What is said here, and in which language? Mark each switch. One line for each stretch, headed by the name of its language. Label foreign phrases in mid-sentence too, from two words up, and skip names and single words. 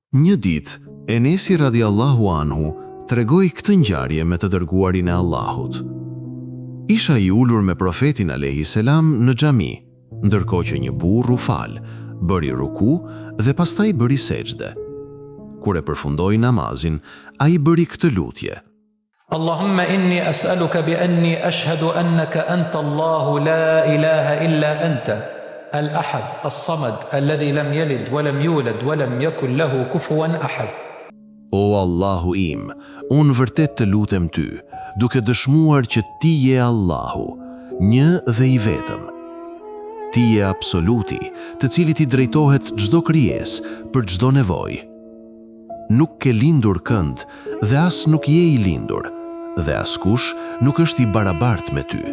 Albanian: Një ditë, Enesi
Arabic: رضي الله عنه
Albanian: tregoi këtë ngjarje me të dërguarin e Allahut. Isha I ulur me profetin
Arabic: عليه السلام
Albanian: në xhami, ndërkohë që një burr u fal, bëri ruku dhe pastaj bëri sejdë. Kur e përfundoi namazin, ai bëri këtë lutje:
Arabic: اللهم إني أسألك بأني أشهد أنك أنت الله لا إله إلا أنت الأحد الصمد الذي لم يلد ولم يولد ولم يكن له كفوا أحد.
Albanian: O Allahu im, unë vërtet të lutem ty, duke dëshmuar që ti je Allahu, një dhe I vetëm. Ti je absoluti, të cilit I drejtohet çdo krijesë për çdo nevojë. Nuk ke lindur kënd dhe as nuk je I lindur, dhe askush nuk është I barabartë me ty.